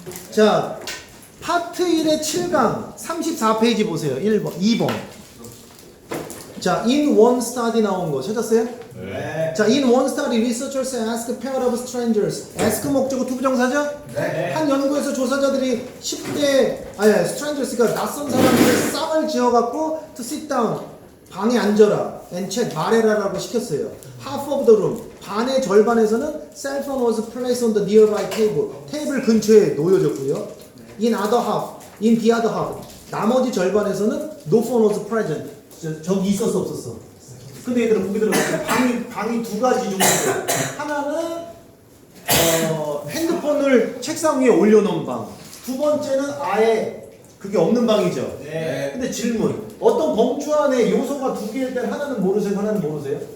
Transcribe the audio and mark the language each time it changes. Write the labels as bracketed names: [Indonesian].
[Korean] 자, 파트 1의 7강 34페이지 보세요. 1번, 2번. 자, in one study 나온 거 찾았어요? 네. [English] 자, in one study, researchers ask a pair of strangers. [Korean] ask 목적어 투부정사죠? 네. 한 연구에서 조사자들이 10대, strangers가 낯선 사람들을 쌍을 지어갖고 to sit down, 방에 앉아라, and chat, 말해라라고 시켰어요. [English] half of the room, 반의 절반에서는 cell phone was placed on the nearby table. [Korean] 테이블 근처에 놓여졌고요. [English] in other half, in the other half, 나머지 절반에서는 no phone was present. [Korean] 저기 있었어 없었어? 근데 얘들아 보기 들어봐. 방이 두 가지 종류예요. 하나는 핸드폰을 책상 위에 올려놓은 방. 두 번째는 아예 그게 없는 방이죠. 네. 근데 질문. 어떤 범주 안에 요소가 두 개일 땐 하나는 모르세요, 하나는 모르세요?